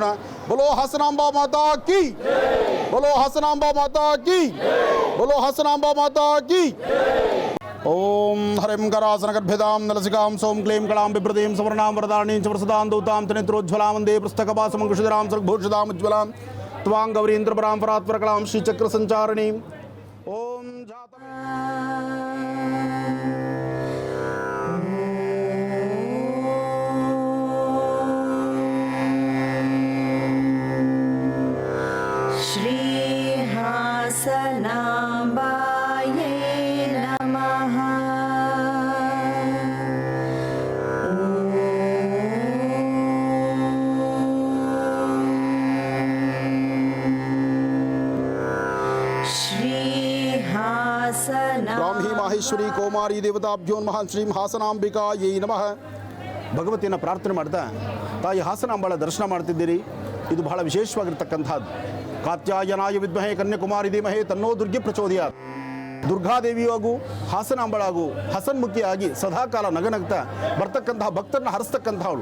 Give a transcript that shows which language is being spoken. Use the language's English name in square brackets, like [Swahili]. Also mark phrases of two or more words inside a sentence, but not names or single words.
[Hindi] बोलो हासनाम्बा माता की, बोलो हासनाम्बा माता की, बोलो हासनाम्बा माता की. [Sanskrit] ಓಂ ಹರಿಂ ಕರಾಸನ ಗರ್ಭ್ಯದಾಂ ನಲಸಿಕಾಂ ಸೋಂ ಕ್ಲೀಂ ಕಳಾಂ ಬಿಭ್ರತೀಂ ಸುವರ್ಣಾಂ ವರದಾಣೀಂ ಚ ವರಸದಾಂ ದೌತಾಂ ತ್ರಿನೇತ್ರೋಜ್ವಲಾಂ ವಂದೇ ಪುಸ್ತಕಪಾಸಮಂಕುಶಿಧರಾಂ ಸರ್ಗಭೂಷಿತಾಂ ಉಜ್ವಲಾಂ ತ್ವಾಂ ಗೌರೀಂದ್ರಪರಾಂ ಪರಾತ್ಪರಕಲಾಂ ಶ್ರೀಚಕ್ರ ಸಂಚಾರಣೀಂ. ಓಂ ಜಾತ श्रीहासनाम्बायै नमः. ಬ್ರಾಹ್ಮಿ ಮಾಹೇಶ್ವರಿ ಕೌಮಾರಿ ದೇವತಾಭ್ಯೋ ನಮಃ. ಶ್ರೀ ಹಾಸನಾಂಬಿಕಾಯೈ ನಮಃ. [Kannada] ಭಗವತಿಯನ್ನು ಪ್ರಾರ್ಥನೆ ಮಾಡ್ತಾ ತಾಯಿ ಹಾಸನಾಂಬಾಳ ದರ್ಶನ ಮಾಡ್ತಿದ್ದೀರಿ. ಇದು ಬಹಳ ವಿಶೇಷವಾಗಿರ್ತಕ್ಕಂಥದ್ದು. [Sanskrit] ಕಾತ್ಯಾಯನಾಯ ವಿದ್ಮಹೇ ಕನ್ಯಾಕುಮಾರಿ ಧೀಮಹೇ ತನ್ನೋ ದುರ್ಗೆ ಪ್ರಚೋದಯಾತ್. [Kannada] ದುರ್ಗಾದೇವಿಯೂ ಹಾಗೂ ಹಾಸನಾಂಬಳಾಗೂ ಹಸನ್ಮುಖಿಯಾಗಿ ಸದಾಕಾಲ ನಗನಗ್ತಾ ಬರ್ತಕ್ಕಂತಹ ಭಕ್ತರನ್ನ ಹರಿಸ್ತಕ್ಕಂಥವಳು.